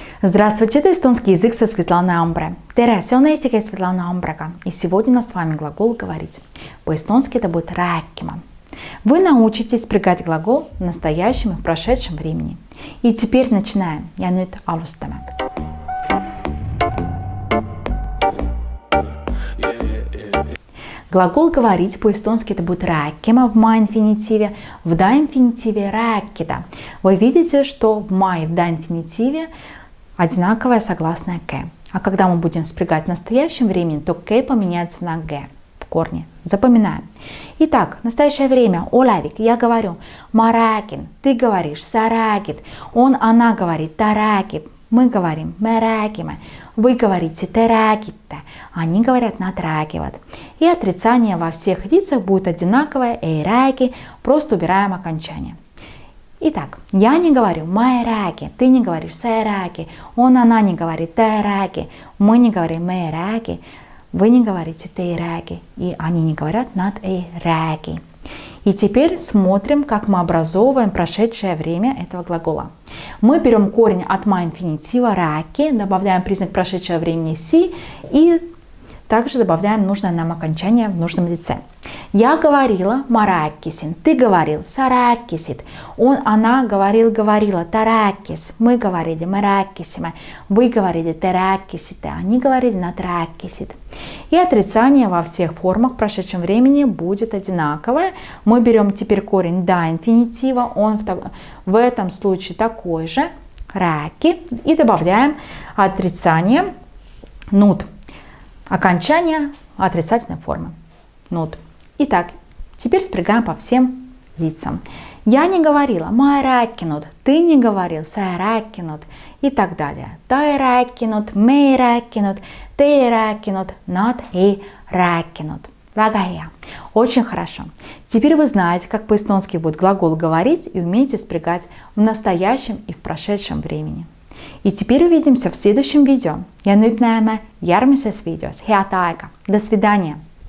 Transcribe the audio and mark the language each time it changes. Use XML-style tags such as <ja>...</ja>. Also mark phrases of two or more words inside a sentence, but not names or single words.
<ru>Здравствуйте, это эстонский язык со Светланой Амбре.</ru> <et>Tere, see on eesti keel Svetlana Ambrega.</et> <ru>И сегодня у нас с вами глагол «говорить». По-эстонски это будет rääkima. Вы научитесь спрягать глагол в настоящем и в прошедшем времени. И теперь начинаем.</ru> <et>Ja nüüd alustame.</et> <ru>Глагол «говорить» по-эстонски это будет rääkima в ма-инфинитиве, в да-инфинитиве rääkida. Вы видите, что в ма и в да-инфинитиве одинаковое согласное «к». А когда мы будем спрягать в настоящем времени, то «к» поменяется на «г» в корне. Запоминаем. Итак, настоящее время. Олавик, я говорю.</ru> <et>Ma räägin,</et> <ru>ты говоришь.</ru> <et>Sa räägid.</et> <ru>Он, она говорит.</ru> <et>Ta räägib.</et> <ru>Мы говорим.</ru> <et>Me räägime.</et> <ru>Вы говорите.</ru> <et>Te räägite.</et> <ru>Они говорят.</ru> <et>Nad räägivad.</et> <ru>И отрицание во всех лицах будет одинаковое.</ru> <et>Ei räägi.</et> <ru>Просто убираем окончание. Итак, я не говорю</ru> <et>ma ei räägi,</et> <ru>ты не говоришь</ru> <et>sa ei räägi,</et> <ru>он, она не говорит</ru> <et>ta ei räägi,</et> <ru>мы не говорим</ru> <et>me ei räägi,</et> <ru>вы не говорите</ru> <et>te ei räägi,</et> <ru>и они не говорят</ru> <et>nad ei räägi.</et> <ru>И теперь смотрим, как мы образовываем прошедшее время этого глагола. Мы берем корень от ма-инфинитива rääki, добавляем признак прошедшего времени си и также добавляем нужное нам окончание в нужном лице. Я говорила,</ru> <et>ma rääkisin,</et> <ru>ты говорил,</ru> <et>sa rääkisid,</et> <ru>он, она говорил, говорила,</ru> <et>ta rääkis,</et> <ru>мы говорили,</ru> <et>me rääkisime,</et> <ru>вы говорили,</ru> <et>te rääkisite,</et> <ru>они говорили,</ru> <et>nad rääkisid.</et> <ru>И отрицание во всех формах в прошедшем времени будет одинаковое. Мы берем теперь корень да инфинитива, он в этом случае такой же, rääki, и добавляем отрицание nud. Окончание отрицательной формы. Nud. Итак, теперь спрягаем по всем лицам. Я не говорила,</ru> <et>ma ei rääkinud,</et> <ru>ты не говорил,</ru> <et>sa ei rääkinud</et> <ru>и так далее.</ru> <et>Ta ei rääkinud, me ei rääkinud, te ei rääkinud, nad ei rääkinud. Väga hea.</et> <ru>Очень хорошо. Теперь вы знаете, как по-эстонски будет глагол говорить и умеете спрягать в настоящем и в прошедшем времени. И теперь увидимся в следующем видео.</ru> <et>Ja nüüd näeme järgmises videos. Head aega.</et> <ru>До свидания.</ru>